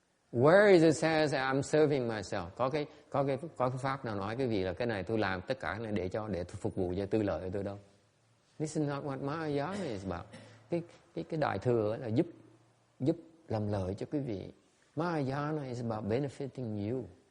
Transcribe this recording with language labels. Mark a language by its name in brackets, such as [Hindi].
[English] Where is it says I'm serving myself? [Vietnamese] Có cái pháp nào nói cái gì là cái này tôi làm tất cả cái này để phục vụ cho tư lợi của tôi đâu. [English] This is not what Mahayana is about. [Vietnamese] Cái đại thừa là giúp làm lợi cho quý vị. [English] Mahayana is about benefiting you.